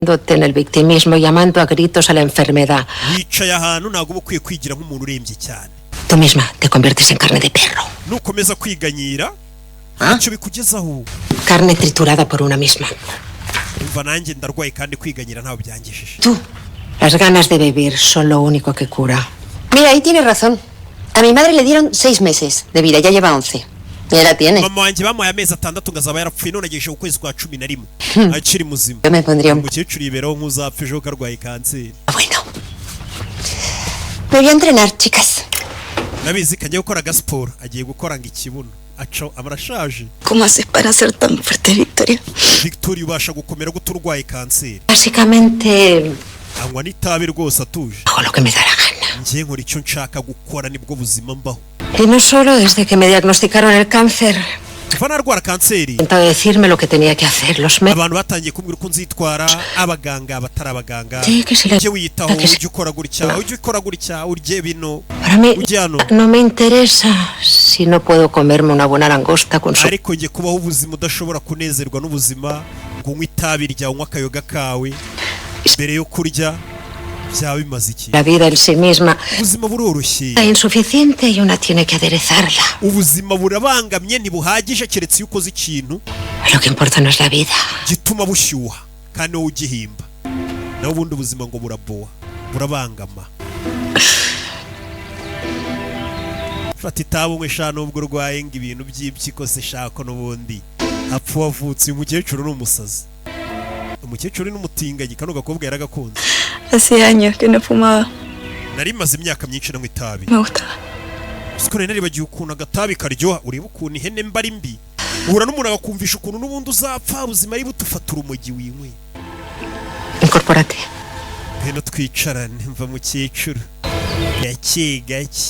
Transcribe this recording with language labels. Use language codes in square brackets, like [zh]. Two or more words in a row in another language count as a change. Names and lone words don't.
[es] en el victimismo, llamando a gritos a la enfermedad. [rw] wicaye ahantu ntabwo uba ukwiye kwigira nk'umuntu urembye cyane. [es] Tú misma te conviertes en carne de perro. [rw] nukomeza kwiganyira ntacyo bikugezaho. [es] Carne triturada por una misma. [rw] umva nanjye ndarwaye kandi kwiganyira ntaho byangejeje. [es] Tú, las ganas de vivir son lo único que cura. Mira, ahí tienes razón. A mi madre le dieron 6 meses de vida, ya lleva 11. Ya la tiene. [rw] mama wanjye bamuhaye amezi 6 ngazaba yarapfuye none agejeje ukwezi kwa 11 akiri muzima. [es] Yo me pondría un... [rw] umukecuru yiberaho nk'uzapfa ejo karwaye kanseri. [es] Bueno. Me voy a entrenar, chicas. [rw] nabizi ko agiye gukora agasiporo agiye gukora ngo ikibuno aco abarashaje. [es] ¿Cómo haces para ser tan fuerte, Victoria? [rw] Victoria ubasha gukomera gute urwaye kanseri? [es] Básicamente, [rw] anywa n'itabi rwose atuje. [es] hago lo que me da la gana. [rw] njye nkora icyo nshaka gukora nibwo buzima mbaho. [es] Y no solo desde que me diagnosticaron el cáncer. [rw] kuva narwara kanseri [es] Intentado decirme lo que tenía que hacer. Los médicos. [rw] abantu batangiye kumbwira uko nzitwara, abaganga abatari abaganga. [es] Sí, que si la... [rw] ujye wiyitaho, [es] que si- [rw] ujye ukora gutya, urye bino. [es] Para mí [rw] ujye hano. [es] no me interesa si no puedo comerme una buena langosta con su... [rw] ariko njye kubaho ubuzima udashobora kunezerwa n'ubuzima ngo unywe itabi ryawe unywe akayoga kawe mbere yo kurya byaba bimaze iki? [es] La vida en sí misma [rw] ubuzima buroroshye, [es] es insuficiente y una tiene que aderezarla. [rw] ubuzima burabangamye ntibuhagije keretse iyo ukoze ikintu [es] Lo que importa no es la vida. [rw] gituma bushyuha kandi wowe ugihimba. naho ubundi ubuzima ngo buraboha burabangama. fata itabi unywe sha nubwo urwaye ngo ibintu by'impyiko se shako n'ubundi apfa wavutse. uyu mukecuru ni umusazi, umukecuru n'umutinganyi kano gakobwa yaragakunze. [es] Hace años que no fumaba. [rw] nari maze imyaka myinshi nanywa itabi. [es] Me gustaba. [rw] siko nari naribagiye ukuntu agatabi karyoha. ureba ukuntu ihene mba ari mbi, uhura n'umuntu agakumvisha ukuntu n'ubundi uzapfa ubuzima ari butufata urumogi winywe. [es] Incorpórate. [rw] heno twicarane. mva mukecuru gake gake.